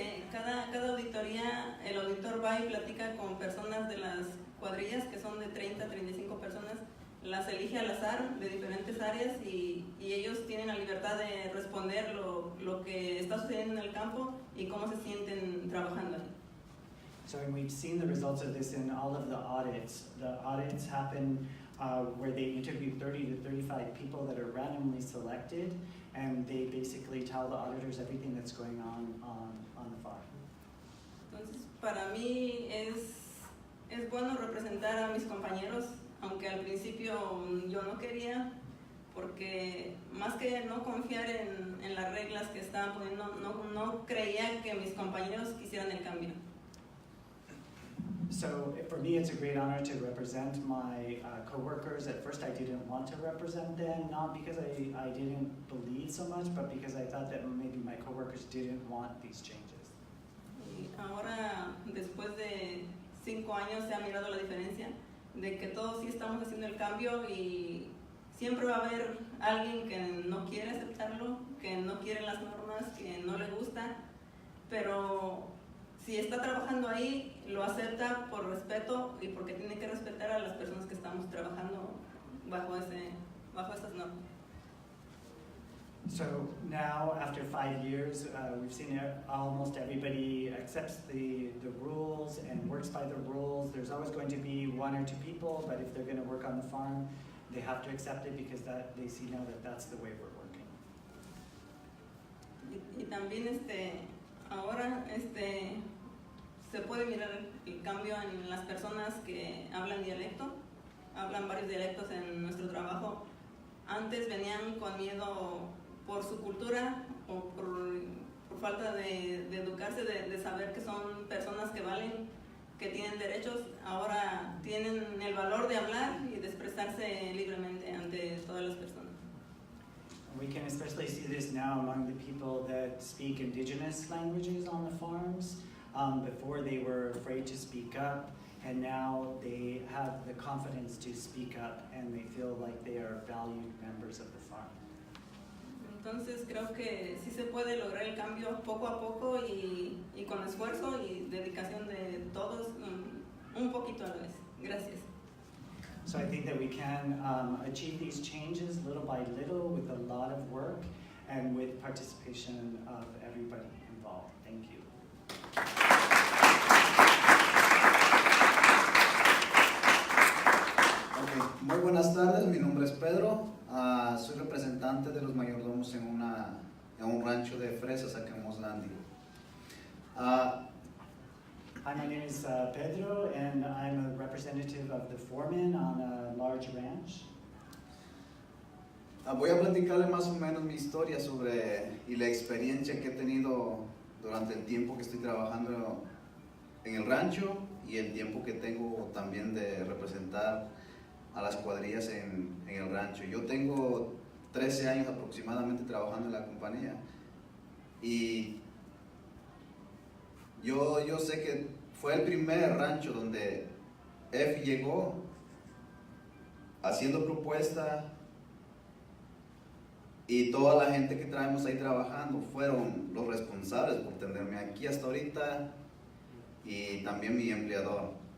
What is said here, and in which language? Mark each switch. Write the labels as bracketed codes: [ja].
[es] Cada auditoría, el auditor va y platica con personas de las cuadrillas, que son de 30 a 35 personas, las elige al azar de diferentes áreas y ellos tienen la libertad de responder lo que está sucediendo en el campo y cómo se sienten trabajando ahí. [en] So and we've seen the results of this in all of the audits. The audits happen where they interview 30 to 35 people that are randomly selected, and they basically tell the auditors everything that's going on the farm. [es] Entonces, para mí es bueno representar a mis compañeros, aunque al principio yo no quería, porque más que no confiar en las reglas que estaban poniendo, no creía que mis compañeros quisieran el cambio. [en] So for me, it's a great honor to represent my coworkers. At first, I didn't want to represent them, not because I didn't believe so much, but because I thought that maybe my coworkers didn't want these changes. [es] Y ahora, después de 5 años, se ha mirado la diferencia de que todos sí estamos haciendo el cambio y siempre va a haber alguien que no quiere aceptarlo, que no quiere las normas, que no le gusta, pero si está trabajando ahí, lo acepta por respeto y porque tiene que respetar a las personas que estamos trabajando bajo esas normas. [en] So now, after 5 years, we've seen almost everybody accepts the rules and works by the rules. There's always going to be 1 or 2 people, but if they're going to work on the farm, they have to accept it because they see now that that's the way we're working. [es] Y también ahora se puede mirar el cambio en las personas que hablan dialecto, hablan varios dialectos en nuestro trabajo. Antes venían con miedo por su cultura o por falta de educarse, de saber que son personas que valen, que tienen derechos. Ahora tienen el valor de hablar y de expresarse libremente ante todas las personas. [en] We can especially see this now among the people that speak indigenous languages on the farms. Before they were afraid to speak up, and now they have the confidence to speak up and they feel like they are valued members of the farm. [es] Entonces creo que sí se puede lograr el cambio poco a poco y con esfuerzo y dedicación de todos, un poquito a la vez. Gracias. [en] So I think that we can achieve these changes little by little with a lot of work and with participation of everybody involved. Thank you. Okay. [es] Muy buenas tardes, mi nombre es Pedro, soy representante de los mayordomos en un rancho de fresas acá en Oakland. [en] Hi, my name is Pedro, and I'm a representative of the foreman on a large ranch. [es] Voy a platicarle más o menos mi historia y la experiencia que he tenido durante el tiempo que estoy trabajando en el rancho y el tiempo que tengo también de representar a las cuadrillas en el rancho. Yo tengo 13 años aproximadamente trabajando en la compañía y yo sé que fue el primer rancho donde EFI llegó haciendo propuesta y toda la gente que traemos ahí trabajando fueron los responsables por tenerme aquí hasta ahorita y también mi empleador.